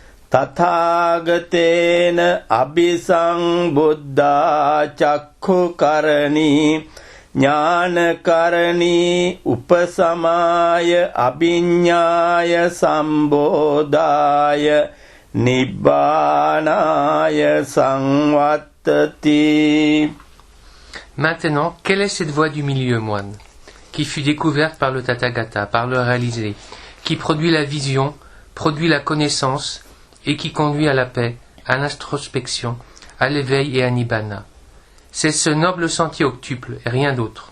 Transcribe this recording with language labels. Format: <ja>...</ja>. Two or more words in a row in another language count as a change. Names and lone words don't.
<pi>Tathagatena abhisambhuddha chakhu karani jnana karani upasamaya abhiññāya sambodhāya nibbānāya samvattati.</pi> <fr>Maintenant, quelle est cette voie du milieu, moine, qui fut découverte par le Tathagata, par le réalisé, qui produit la vision, produit la connaissance et qui conduit à la paix, à l'introspection, à l'éveil et à Nibbāna? C'est ce noble sentier octuple et rien d'autre.</fr>